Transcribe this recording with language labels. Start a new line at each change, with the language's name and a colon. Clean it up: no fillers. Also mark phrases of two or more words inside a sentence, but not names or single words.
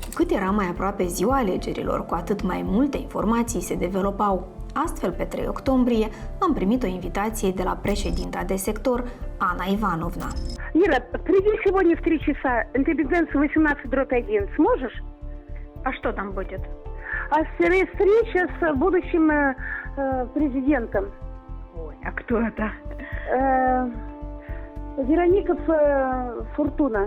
Romanian: cât era mai aproape ziua alegerilor, cu atât mai multe informații se developau. Astfel, pe 3 octombrie, am primit o invitație de la președinta de sector, Ana Ivanovna.
Russian: Ира, приди сегодня в 3 часа, интеллигенция 18/1. Сможешь? А что там будет? А встреча с будущим президентом. Ой, а кто это? Вероника Фортуна.